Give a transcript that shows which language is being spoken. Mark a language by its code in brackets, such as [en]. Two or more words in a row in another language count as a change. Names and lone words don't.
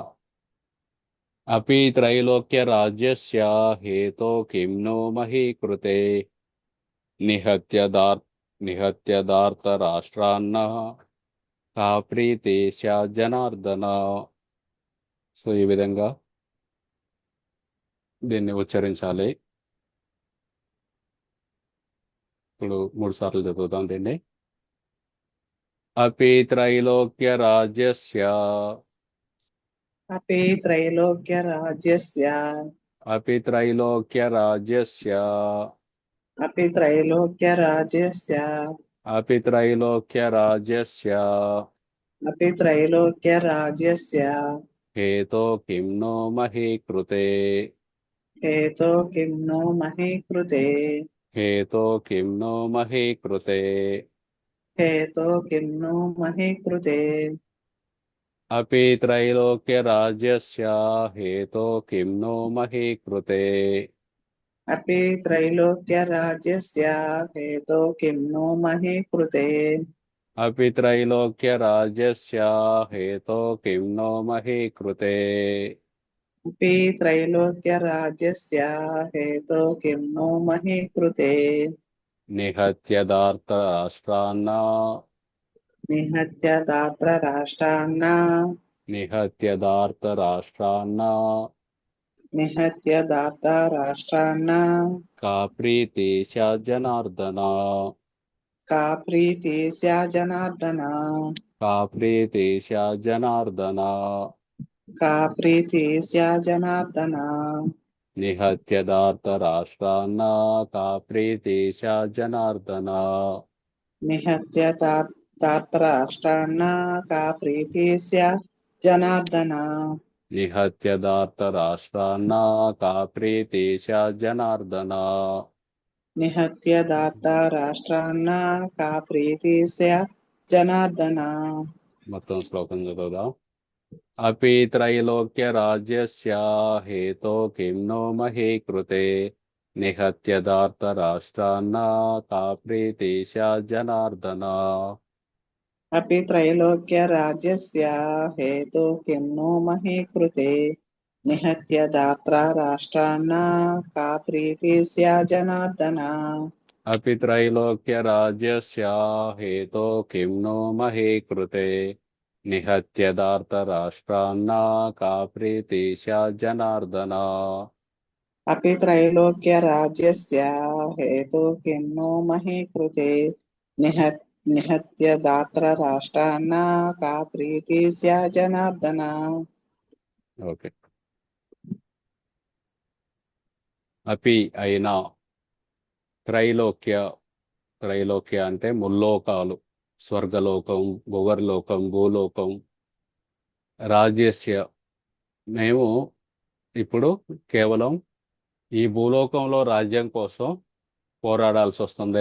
[sa] अपि त्रैलोक्य राज्यस्य हेतो किम्नु महीकृते निहत्य दार्तराष्ट्रान्न का प्रीति स्यात् जनार्दन. [te] సో ఈ విధంగా దీన్ని ఉచ్చరించాలి. ఇప్పుడు 3 సార్లు చదువుతాం దీన్ని. [sa] अपि त्रैलोक्य राज्यस्य अपि त्रैलोक्यराज्यस्य अपि त्रैलोक्य राज्यस्य अपि त्रैलोक्यराज्यस्य अपि त्रैलोक्य राज्यस्य अपि त्रैलोक्यराज्यस्य हेतो किम्नो महीकृते हेतो किं नो महीकृते हेतो किम्नो महीकृते हेतो किं नो महीकृते अपि त्रैलोक्य राज्यस्य हेतो किम्नो महीकृते अपि त्रैलोक्यराज्यस्य हेतो किं नो महीकृते अपि त्रैलोक्य राज्यस्य हेतो किम्नो महीकृते अपि त्रैलोक्यराज्यस्य हेतो किं नो महीकृते निहत्य दार्तराष्ट्रान्न निहत्य दात्रराष्ट्रान्न निहत्य दार्तराष्ट्रान्न निहत्य दाताराष्ट्रान्न का प्रीति स्यात् जनार्दन. का प्रीति स्यात् जनार्दन का प्रीति स्यात् जनार्दन. का प्रीति स्यात् जनार्दन निहत्य दार्तराष्ट्रान्न का प्रीति स्यात् जनार्दन. निहत्य दात्राष्ट्रान्न का प्रीति स्यात् जनार्दन निहत्य दार्तराष्ट्रान्न का प्रीति स्यात् जनार्दन. निहत्य दाताराष्ट्रान्न का प्रीति स्यात् जनार्दन [te] మొత్తం శ్లోకం చదువుదాం. [sa] अपि त्रैलोक्य राज्यस्य हेतो किम्नो महीकृते निहत्य दार्तराष्ट्रान्न का प्रीति स्यात् जनार्दन. अपि त्रैलोक्यराज्यस्य हेतु किं नो महीकृते निहत्य दात्राष्ट्रान्न का प्रीति स्यात् जनार्दन अपि त्रैलोक्य राज्यस्य हेतो किम्नो महीकृते निहत्य दार्तराष्ट्रान्न का प्रीति स्यात् जनार्दन. अपि त्रैलोक्यराज्यस्य हेतु किं नो महीकृते निहत्य दात्रराष्ट्रान्न का प्रीति स्यात् जनार्दन [te] ఓకే. అపి అయినా త్రైలోక్య అంటే ముల్లోకాలు, స్వర్గలోకం, భువర్లోకం, భూలోకం. రాజ్యస్య మేము ఇప్పుడు కేవలం ఈ భూలోకంలో రాజ్యం కోసం పోరాడాల్సి వస్తుంది.